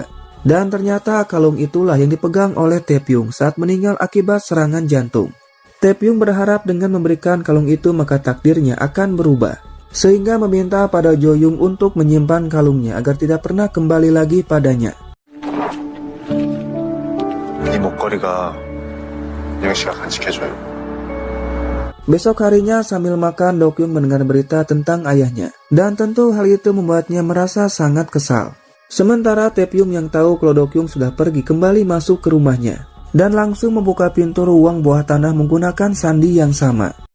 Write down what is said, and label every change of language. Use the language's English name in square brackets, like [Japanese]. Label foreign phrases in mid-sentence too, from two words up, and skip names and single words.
[Indonesian] Dan ternyata kalung itulah yang dipegang oleh Tae-pyung saat meninggal akibat serangan jantung. Tae-pyung berharap dengan memberikan kalung itu maka takdirnya akan berubah, sehingga meminta pada Jo-young untuk menyimpan kalungnya agar tidak pernah kembali lagi padanya. [Korean] 이 목걸이가 영 씨가 간직해줘요. [Indonesian] Besok harinya sambil makan, Dok-young mendengar berita tentang ayahnya, dan tentu hal itu membuatnya merasa sangat kesal. Sementara Tae-pyung yang tahu kalau Dok-young sudah pergi kembali masuk ke rumahnya, dan langsung membuka pintu ruang bawah tanah menggunakan sandi yang sama.